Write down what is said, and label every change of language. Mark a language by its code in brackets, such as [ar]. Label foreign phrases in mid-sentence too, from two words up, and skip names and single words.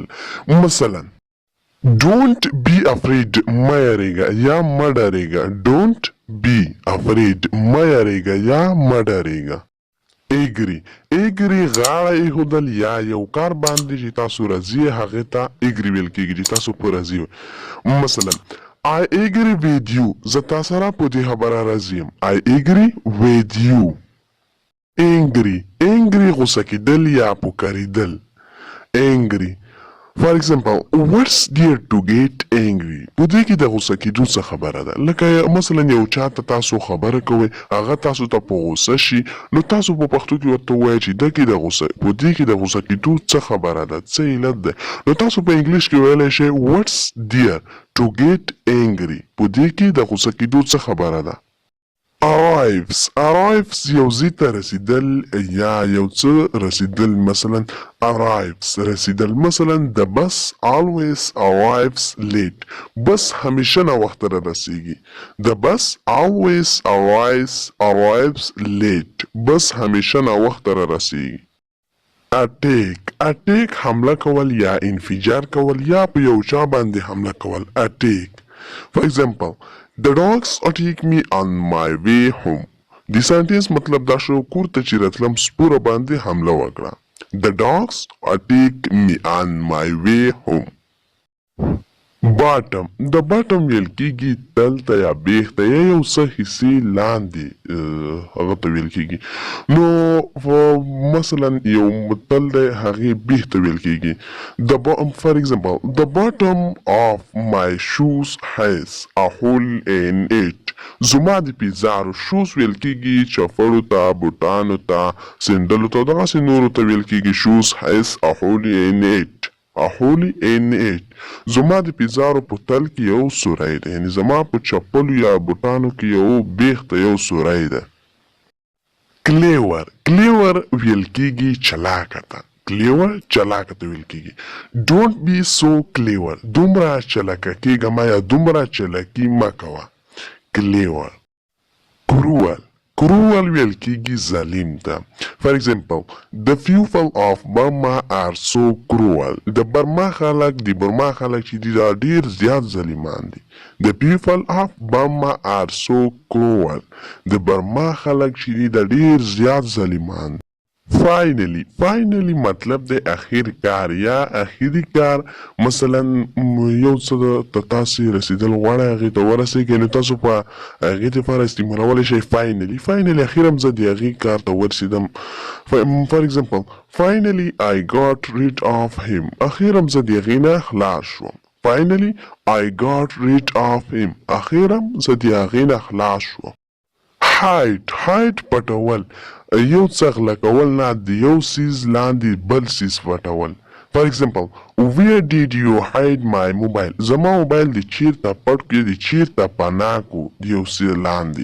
[ps] مثلا [en] don't be afraid [ps] مه یریږه یا مه ډریږه. [en] don't be afraid [ps] مه یریږه یا مه ډریږه. ایګري غاړه ایښودل یا یو کار باندې چې تاسو راضي یې هغې ته ایګري ویل کېږي چې تاسو په راضي وئ. [en] مثلا I agree with you. [ps] زه تا سره په دې خبره راضي یم. [en] I agree with you. angry [ps] غوسه کېدل یا پوکاریدل. [en] angry. For example, what's there to get angry? [ps] په دې کې د غوسه کېدو څه خبره ده؟ لکه مثلا یو چا ته تاسو خبره کوئ هغه تاسو ته په غوسه شي نو تاسو په پښتو کې ورته ووایئ چې په دې کې د غوسه کېدو څه خبره ده، څه علت ده. نو تاسو په انګلیش کې ویلی شئ [en] what's there to get angry. [ps] په دې کې د غوسه کېدو څه خبره ده. arrives یو ځای ته رسیدل یا یو څه رسیدل. مثلا arrives رسیدل. مثلا [en] the bus always arrives late. [ps] بس همیشه ناوخته را رسیږي. [en] the bus always arrives late. [ps] بس همیشه ناوخته را رسیږي. attack حمله کول یا انفجار کول یا په یو چا باندې حمله کول. [en] attack. For example, the dogs attack me on my way home. [ps] د سنټنس مطلب دا شو کور ته چې راتلم سپوره باندې حمله وکړه. [en] The dogs attack me on my way home. [ps] د باټم ویل کېږي تل ته یا بیخ ته یا یو څه حصې لاندې هغه ته ویل کېږي. نو مثلا یو تل دی هغې بیخ ته ویل کېږي. [en] For example, the bottom of my shoes has a hole in it. [ps] زما د پیزارو شوز ویل کېږي چپړو ته بوټانو ته سینډلو ته دغسې نورو ته ویل کېږي [en] shoes has a hole in it. [ps] زما د پیزارو په تل کې یو سوری ده، یعنی زما په چپلو یا بوټانو کې یو بیخ ته یو سوری ده. کلیور ویل کېږي چلاکه ته. چلاکه ته ویل کېږي. [en] don't be so clever. [ps] دومره چلاکه کېږه مه یا دومره چلاکي مه کوه. کلیور. کروول ویل کېږي ظالم ته. [en] For example, the people of Burma are so cruel. [ps] د برما خلک چې دي دا ډېر زیات ظالمان دي. [en] The people of Burma are so cruel. [ps] د برما خلک چې دي دا ډېر زیات ظالمان دي. Finally مطلب د اخیر کار یا اخیری کار. مثلا یو څه ته تاسې رسیدل غواړئ هغې ته ورسېږئ نو تاسو په هغې دپاره استعمالولی شئ finally اخیر هم زه د هغې کار ته ورسېدم. [en] For example, finally I got rid of him. [ps] اخیر هم زه د هغې نه خلاص شوم. [en] Finally I got rid of him. [ps] اخیر هم زه د هغې نه خلاص شوم. hide پټول یو څه غلا کول نه د یو څیز لاندې بل څیز پټول. [en] For example, where did you hide my mobile? [ps] زما موبایل د چیرته پټ کړې د چیرته پناه کړو د یو څه لاندې.